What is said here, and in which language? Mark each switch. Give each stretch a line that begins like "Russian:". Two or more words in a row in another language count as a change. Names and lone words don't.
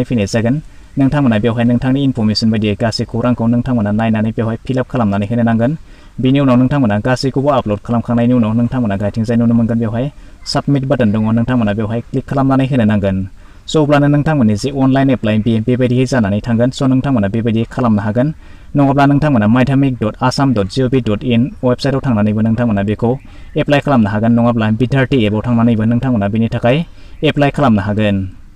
Bodo: फैनाय जागोन नोंथांमोना बेवहाय नोंथांनि इनफरमेशन बायदियै गासै खौरांखौ नोंथांमोना नायनानै बेवहाय
English: fill up
Bodo: खालामनानै होनो नांगोन बिनि उनाव नोंथांमोना गासैखौबो आपल'ड खालामखांनायनि उनाव नोंथांमोना गाहायथिंजाय नुनो मोनगोन बेवहाय
English: submit button
Bodo: दङ नोंथांमोना बेवहाय क्लिक खालामनानै होनो नांगोन स' अब्लानो नोंथांमोननि जे
English: online apply
Bodo: बेबायदियै जानानै थांगोन स' नोंथांमोना बेबायदि खालामनो हागोन नङाब्ला नोंथांमोना maidhamik.assam.gov.in वेबसाइटआव थांनानैबो नोंथांमोना बेखौ एप्लाइ खालामनो हागोन नङाब्ला बिधार्थी एपआव थांनानैबो नोंथांमोना बेनि थाखाय एप्लाइ खालामनो हागोन